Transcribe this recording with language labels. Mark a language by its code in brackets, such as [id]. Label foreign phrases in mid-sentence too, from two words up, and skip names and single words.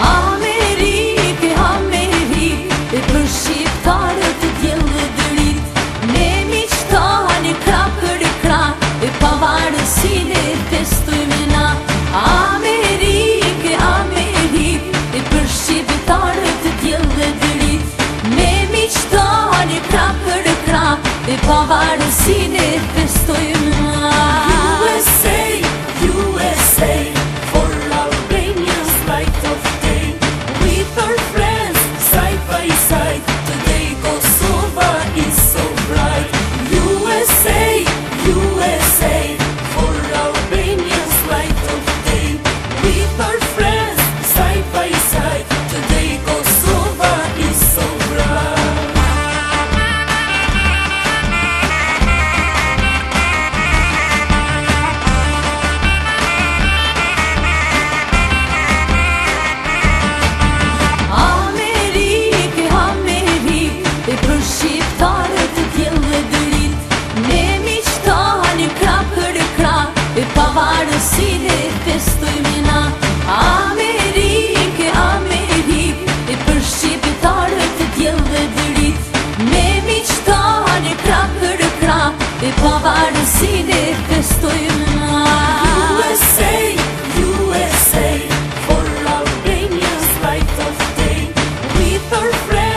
[sq] Amerikë, Amerikë, e për shqiptarët të djell dhe drit, me miq tani krah për krah, e pavarësin e festojmë na. Amerikë, Amerikë, e për shqiptarët të djell dhe drit, me miq tani krah për krah, e pavarësin e festojmë na. [en] USA, USA, for Albania's light of day, with our friends side by side, today Kosovo is so bright. USA, USA, for Albania's light of day, with our friends side by side, today Kosovo is so bright. [sq] Amerikë, Amerikë, e për shqiptarët të djell dhe drit, me miq tani krah për krah, e pavarësin e festojmë na. Amerikë, Amerikë, e për shqiptarët të djell dhe drit, me miq tani krah për krah, e pavarësin e festojmë na. [en] USA, USA, for Albania's light of day, with our friends